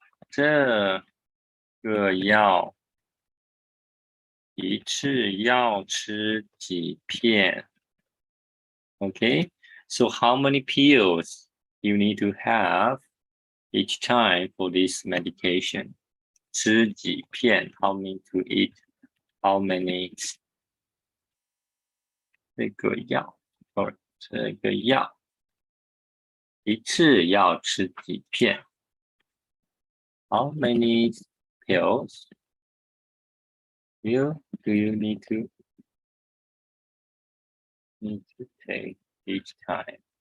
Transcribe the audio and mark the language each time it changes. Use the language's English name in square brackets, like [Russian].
[Chinese] 这个药一次要吃几片? [English] Okay, so how many pills you need to have each time for this medication? [Chinese] 吃几片, [English] how many to eat, how many? [Chinese] 这个药 or 这个药一次要吃几片? [English] How many pills do you need to take each time?